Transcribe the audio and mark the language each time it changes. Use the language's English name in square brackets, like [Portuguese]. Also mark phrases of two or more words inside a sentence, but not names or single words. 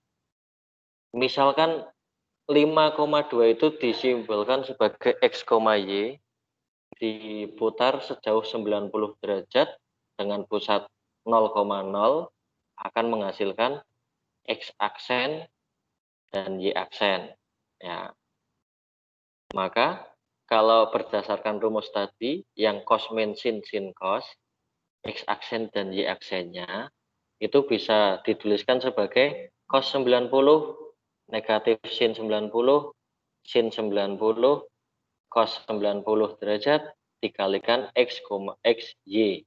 [Indonesian] Misalkan 5,2 itu disimbolkan sebagai X, Y, diputar sejauh 90 derajat dengan pusat 0,0 akan menghasilkan X aksen dan Y aksen. Ya. Maka kalau berdasarkan rumus tadi yang cos min sin sin cos, X aksen dan Y aksennya itu bisa dituliskan sebagai cos 90 negatif sin 90 sin 90 cos 90 derajat dikalikan X, X, Y.